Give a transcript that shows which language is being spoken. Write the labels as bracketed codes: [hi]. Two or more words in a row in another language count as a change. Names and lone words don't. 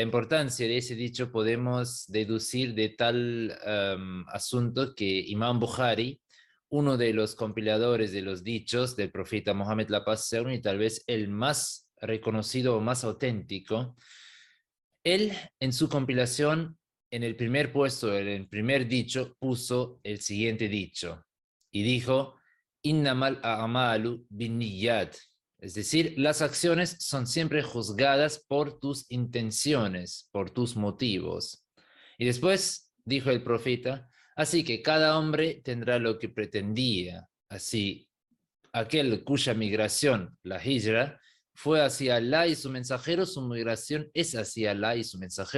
[es] importancia de ese dicho podemos deducir de tal asunto que Imam Bukhari, uno de los compiladores de los dichos del profeta Mohammed, la paz sea con él, y tal vez el más reconocido o más auténtico, él en su compilación, en el primer puesto, en el primer dicho, puso el siguiente dicho, y dijo, [ar] إنما الأعمال بالنيات. [es] Es decir, las acciones son siempre juzgadas por tus intenciones, por tus motivos. Y después dijo el profeta, así que cada hombre tendrá lo que pretendía. Así, aquel cuya migración, la hijra, fue hacia Allah y su mensajero, su migración es hacia Allah y su mensajero.